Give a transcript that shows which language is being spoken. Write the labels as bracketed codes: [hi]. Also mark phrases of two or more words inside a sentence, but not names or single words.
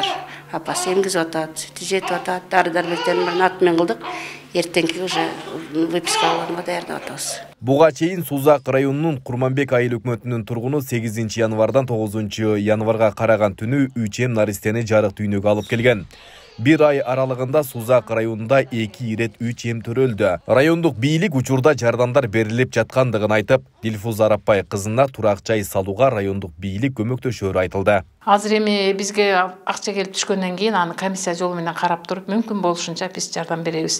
[ky] Апасы эмгизип атат, сүтү жетип атат, дары-дармектерин бирин атмен кылдык. Эртеңки [ru] уже выписка [ky] алганга даярдап атабыз. Буга чейин Сузак районунун Курманбек айыл өкмөтүнүн тургуну 8 январдан 9 январга караган түнү 3М наристени жарык дүйнөгө алып келген. Бир ай аралыгында Сузак районунда 2 рет 3М төрөлдү. Райондук бийлик учурда жардамдар берилип жаткандыгын айтып, Дилфуза Арапбай кызына турак жай салууга райондук бийлик көмөктөшөрү айтылды. Азыр эми бизге акча келип түшкөндөн кийин аны комиссия жолу менен карап туруп, мүмкүн болушунча биз жардам беребиз.